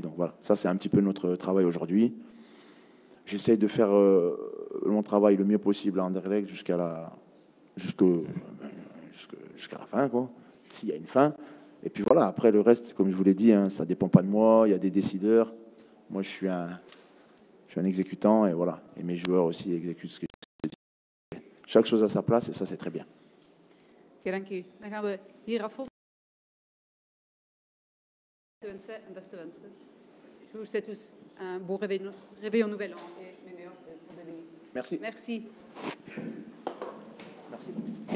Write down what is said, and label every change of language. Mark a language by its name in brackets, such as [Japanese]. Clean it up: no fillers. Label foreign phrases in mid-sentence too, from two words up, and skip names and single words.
[French] Donc voilà, ça c'est un petit peu notre travail aujourd'hui. J'essaie de faire mon travail le mieux possible à Anderlecht jusqu'à la fin, quoi, s'il y a une fin. Et puis voilà, après le reste, comme je vous l'ai dit, hein, ça dépend pas de moi, il y a des décideurs. Moi je suis un exécutant et voilà. Et mes joueurs aussi exécutent ce que je dis. Chaque chose à sa place et ça c'est très bien. [Dutch] Oké, dank u. Dan gaan we hier af. Wensen en beste wensen. [French] Je vous souhaite tous un bon réveillon nouvel an et mes meilleurs pour 2010. Merci. Merci. Merci.